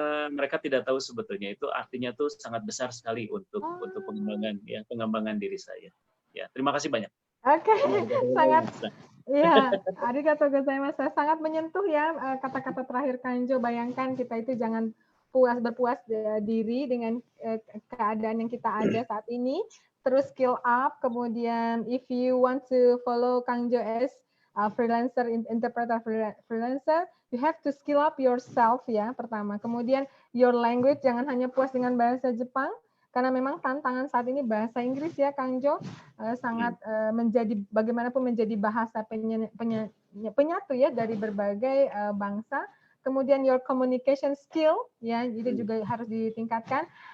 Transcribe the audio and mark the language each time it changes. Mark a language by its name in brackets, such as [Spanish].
[Indonesian] Mereka tidak tahu sebetulnya itu artinya tuh sangat besar sekali untuk pengembangan diri saya. Ya, terima kasih banyak. Oke, sangat ya, [Japanese] arigatou gozaimasu. [Indonesian] Sangat menyentuh ya kata-kata terakhir Kanjo. Bayangkan kita itu jangan berpuas diri dengan keadaan yang kita ada saat ini. Terus [English] skill up, [Indonesian] kemudian [English] if you want to follow Kanjo as freelancer, interpreter freelancer, you have to skill up yourself [Indonesian] ya pertama. Kemudian [English] your language, [Indonesian] jangan hanya puas dengan bahasa Jepang, karena memang tantangan saat ini bahasa Inggris ya Kang Jo sangat menjadi bagaimanapun menjadi bahasa penyatu ya dari berbagai bangsa. Kemudian [English] your communication skill [Indonesian] ya itu juga harus ditingkatkan.